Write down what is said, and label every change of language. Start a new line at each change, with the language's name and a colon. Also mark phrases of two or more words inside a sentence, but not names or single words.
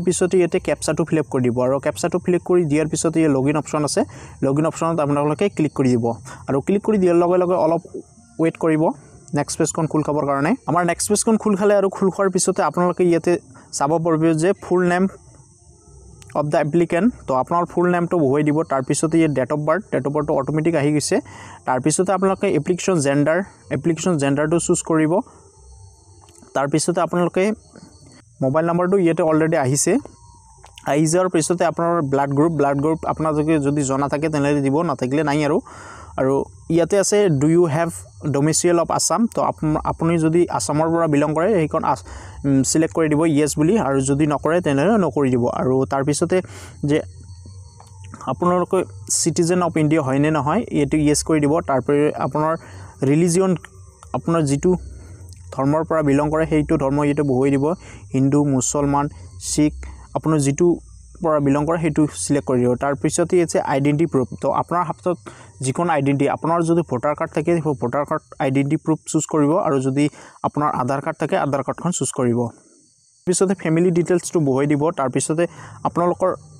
Assamese: পিছতে ইয়াতে ক্যাপচাটো
English: fill up
Assamese: কৰি দিব আৰু ক্যাপচাটো
English: fill up
Assamese: কৰি দিয়াৰ পিছতে এই
English: login option
Assamese: আছে
English: login option
Assamese: আপোনালোকে ক্লিক কৰি দিব আৰু ক্লিক কৰি দিয়াৰ লগে লগে অলপ ওয়েট কৰিব
English: next page
Assamese: খুল খাবৰ কাৰণে আমাৰ
English: next page
Assamese: খুল খালে আৰু খুল খোৱাৰ পিছতে আপোনালোকে ইয়াতে চাব পাৰিব যে
English: full name of the applicant
Assamese: তো আপোনাৰ
English: full name
Assamese: বহুৱাই দিব তাৰ পিছতে এই
English: date of birth
Assamese: অটোমেটিক আহি গৈছে তাৰ পিছতে আপোনালোকে
English: application gender
Assamese: চুজ কৰিব তাৰ পিছতে আপোনালোকে
English: mobile number
Assamese: ইয়াতে অলৰেডি আহিছে আহি যোৱাৰ পিছতে আপোনাৰ
English: blood group
Assamese: আপোনালোকে যদি জনা থাকে তেনেহলে দিব নাথাকিলে নাই আৰু ইয়াতে আছে
English: do you have domicile of Assam
Assamese: তো আপুনি যদি আসামৰ পৰা বিলং কৰে এইখন সিলেক্ট কৰি দিব ইয়েস বুলি আৰু যদি নকৰে তেনেহলে নকৰি দিব আৰু তাৰ পিছতে যে আপোনালোকে
English: citizen of India
Assamese: হয় নে নহয় এটো ইয়েস কৰি দিব তাৰ পৰা আপোনাৰ ৰিলিজিয়ন আপোনাৰ যেটো ধৰ্মৰ পৰা বিলং কৰে সেইটো ধৰ্ম ইয়াতে বহুৱাই দিব হিন্দু মুছলমান শিখ আপোনাৰ যেটো পৰা বিলং কৰে হেতু সিলেক্ট কৰি দিব তাৰ পিছতে আছে
English: identity proof
Assamese: তো আপোনাৰ হাতত যিকোন আইডেন্টি আপোনাৰ যদি
English: voter card
Assamese: থাকে
English: voter card identity proof
Assamese: চুজ কৰিব আৰু যদি আপোনাৰ
English: Aadhaar card
Assamese: থাকে
English: Aadhaar card
Assamese: চুজ কৰিব পিছতে
English: family details
Assamese: বহুৱাই দিব তাৰ পিছতে আপোনালোকৰ